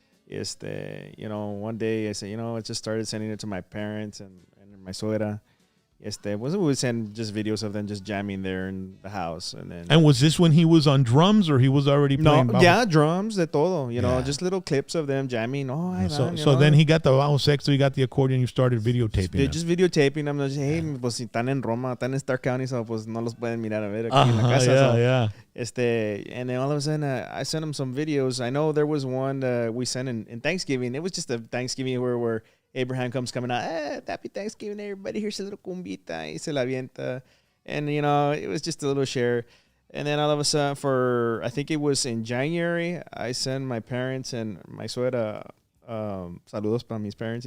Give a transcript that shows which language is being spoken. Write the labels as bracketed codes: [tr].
[en] One day I said, I just started sending it to my parents and my suegra. We would send just videos of them just jamming there in the house, and then. And was this when he was on drums, or he was already playing? No, yeah, drums, [es] de todo. [en] Just little clips of them jamming. So then he got the bajo sexto, he got the accordion, you started videotaping. Just videotaping. I'm just, hey, [es] pues si están en Roma, están en Stark County, so pues no los pueden mirar a ver aquí en la casa. [en] And then all of a sudden, I sent him some videos. I know there was one we sent in Thanksgiving. It was just a Thanksgiving where Abraham comes coming out, happy Thanksgiving, everybody. Here's a little cumbita, [es] y se la avienta. [en] And, it was just a little share. And then all of a sudden, I think it was in January, I sent my parents and my suegra, [es] saludos para mis [en] parents.